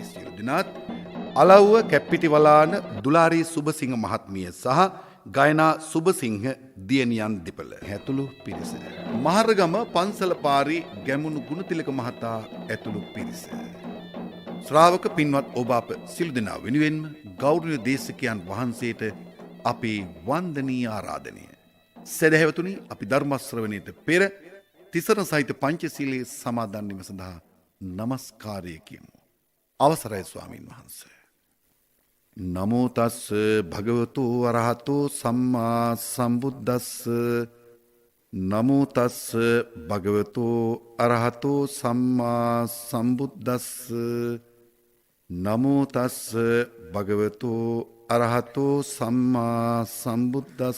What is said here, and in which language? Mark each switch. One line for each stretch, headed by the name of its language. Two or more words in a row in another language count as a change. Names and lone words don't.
Sinhala: සියලු දෙනාත්, අලව්ව කැප්පිටිවලාන දුලාරී සුබසිංහ මහත්මිය සහ ගයනා සුබසිංහ දියණියන් දෙපළ ඇතුළු පිරිස, මහරගම පන්සල පාරේ ගැමුණු ගුණතිලක මහතා ඇතුළු පිරිස, ශ්‍රාවක පින්වත් ඔබ අප සියලු දෙනා වෙනුවෙන්ම ගෞරවනීය දේශකයන් වහන්සේට අපේ වන්දනීය ආරාධනය. සදහැවතුනි, අපි ධර්ම ශ්‍රවණයට පෙර තිසරණ සහිත පංචශීලයේ සමාදන් වීම සඳහා নমස්කාරය කියමු. අවසරයි ස්වාමින් වහන්සේ.
Pali: නමෝ තස්ස භගවතු අරහතෝ සම්මා සම්බුද්දස්ස. නමෝ තස්ස භගවතු අරහතෝ සම්මා සම්බුද්දස්ස. නමෝ තස්ස භගවතු අරහතෝ සම්මා සම්බුද්දස්ස.